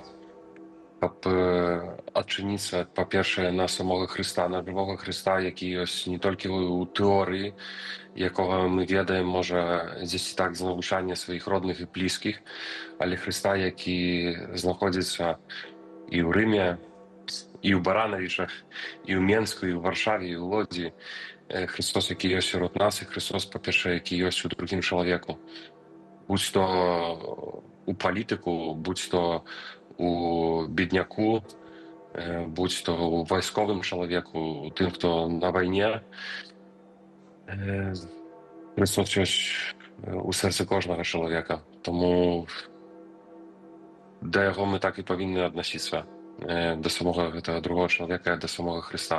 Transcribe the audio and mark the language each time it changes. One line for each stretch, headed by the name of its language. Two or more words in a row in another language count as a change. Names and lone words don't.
Belarusian: Каб адчыніцца, па-першае, на самога Хрыста, на жывога Хрыста, які ёсць не толькі ў тэорыі, якога мы ведаем, можа, дзесьці так з навучання сваіх родных і блізкіх, але Хрыста, які знаходзіцца і ў Рыме, і ў Баранавічах, і ў Менску, і ў Варшаве, і ў Лодзі. Христос, які ёсць сярод нас, і Христос, па-першае, які ёсць у другім чалавеку. Будь то у палітыку, будь то у бедняку, будь то у вайсковым чалавеку, у тым, хто на вайне. Христос ёсць у сэрцы кожнага чалавека. Таму да яго мы так і павінны аднасіцца, да самога гэтага другого чалавека, да самога Христа.